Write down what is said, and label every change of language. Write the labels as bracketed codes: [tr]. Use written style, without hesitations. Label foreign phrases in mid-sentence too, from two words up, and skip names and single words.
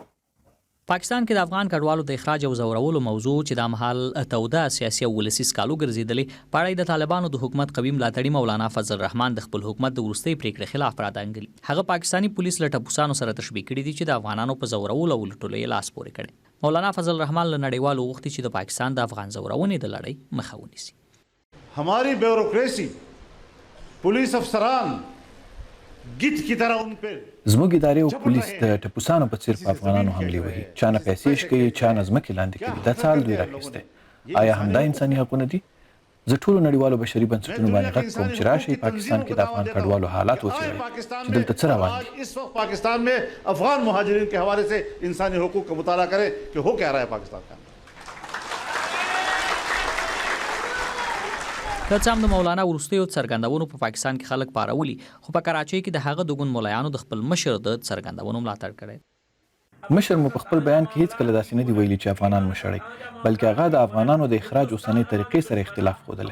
[ps] پاکستان کې د افغان کډوالو د اخراج او ځورولو موضوع چې د مهال توده سیاسي او ولسي سکالو ګرځېدلې په اړه د طالبانو د حکومت قوي ملاتړي مولانا فضل الرحمن د خپل حکومت د وروستۍ پریکړې خلاف پرادانګلي. هغه پاکستاني پولیس له ټپوسانو سره تشبیه کړي دي چې د افغانانو په ځورولو او لوټلو یې لاس پورې کړی. مولانا فضل الرحمن له نړیوالو غوښتي چې د پاکستان د افغان ځورونې د لړۍ مخه ونیسي. [ur] ہماری بیوروکریسی پولیس افسران گٹ کی طرح ان پہ [ps] زموږ ادارې او پولیس د ټپوسانو په څیر په افغانانو حملې وهي، چا نه پیسې شکوي، چا نه ځمکې لاندې کوي. دا څه حال دوی راخیستی؟ آیا همدا انساني حقونه دي؟ زه ټولو نړیوالو بشري بنسټونو باندې غږ کوم چې راشئ پاکستان کې د افغان کډوالو حالات وڅېړئ چې دلته څه روان دي. [ur] اس وقت پاکستان میں افغان مہاجرین کے حوالے سے انسانی حقوق کا مطالعہ کریں کہ ہو کیا رہا ہے پاکستان کا. [ps] که څه هم د مولانا وروستیو څرګندونو په پاکستان کې خلک پارولي، خو په کراچۍ کې د هغه د ګوند ملایانو د خپل مشر د څرګندونو ملاتړ کړی. مشر مو په خپل بیان کې هیڅکله داسې نه دی ویلي چې افغانان مشړئ، بلکې هغه د افغانانو د اخراج اوسنۍ طریقې سره اختلاف ښودلی.